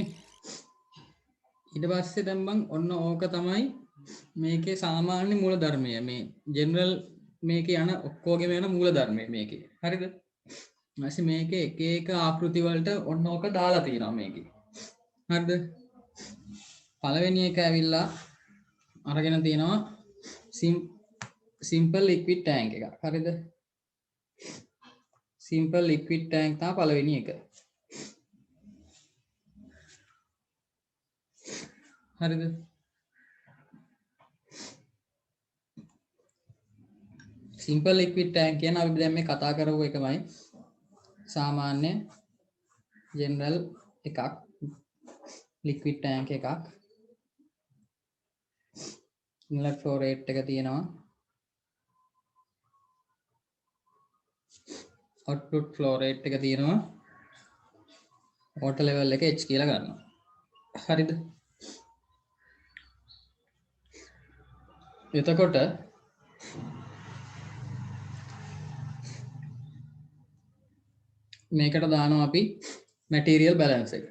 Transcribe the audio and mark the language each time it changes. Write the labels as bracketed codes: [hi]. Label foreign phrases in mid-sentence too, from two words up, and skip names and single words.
[si] ඊට පස්සේ දැන් මං ඔන්න ඕක තමයි මේකේ සාමාන්‍ය මූල ධර්මය. මේ ජෙනරල් මේකේ යන ඔක්කොගෙම යන මූල ධර්මය මේකේ. හරිද? ඊපස්සේ මේකේ එක එක ආකෘති වලට ඔන්න ඕක දාලා තියෙනවා මේකේ. හරිද? පළවෙනි එක ඇවිල්ලා අරගෙන තියෙනවා [en] simple liquid tank [si] එකක්. හරිද? [en] simple liquid tank [si] තමයි පළවෙනි එක. හරිද? [en] simple liquid tank [si] කියන අපි දැන් මේ කතා කරපු එකමයි සාමාන්‍ය general එකක් [en] liquid tank [si] එකක් [en] inlet flow rate [si] එක තියෙනවා [en] output flow rate [si] එක තියෙනවා [en] water level [si] එක h කියලා ගන්නවා. හරිද? එතකොට මේකට දානවා අපි [en] material balance [si] එක.